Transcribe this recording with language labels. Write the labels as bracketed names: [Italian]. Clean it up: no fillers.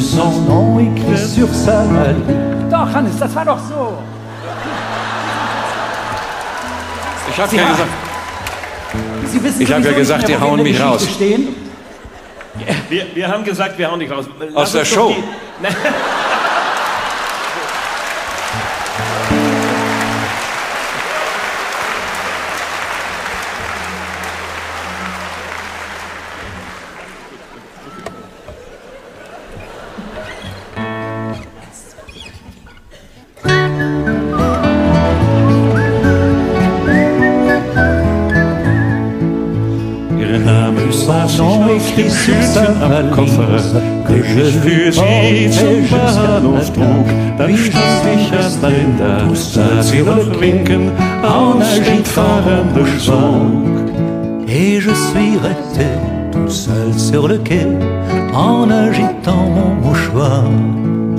[French] son nom écrit sur sa valise. [German] Doch, Hannes, das war doch so. Ich hab ja gesagt. Sie wissen, ich hab ja gesagt, die hauen mich raus. Wir haben gesagt, wir hauen dich raus. Aus der Show. Am Koffer, [French] que je [German] für sie zum Bahnhof trug. Dann stand ich allein da, sah sie noch winken, aus dem fahrenden Zug. [French] Et je suis resté tout seul sur le quai, en agitant mon mouchoir.